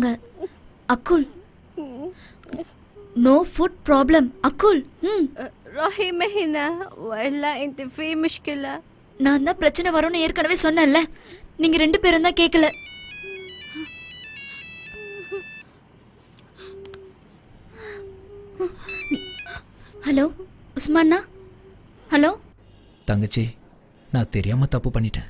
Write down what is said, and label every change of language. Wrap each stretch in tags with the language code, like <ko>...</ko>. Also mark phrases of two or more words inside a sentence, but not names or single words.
<en>அக்குல் no food problem. அக்குல்</en> <ar>روحي هنا وإلا أنت في مشكلة.</ar> <ta>நான் தான் பிரச்சனை வரும்னு ஏற்கனவே சொன்னேன்ல, நீங்க 2 பேரும் தான் கேட்கல. ஹலோ உஸ்மானா. ஹலோ தங்கச்சி, நான் தெரியாம தப்பு பண்ணிட்டேன்.</ta>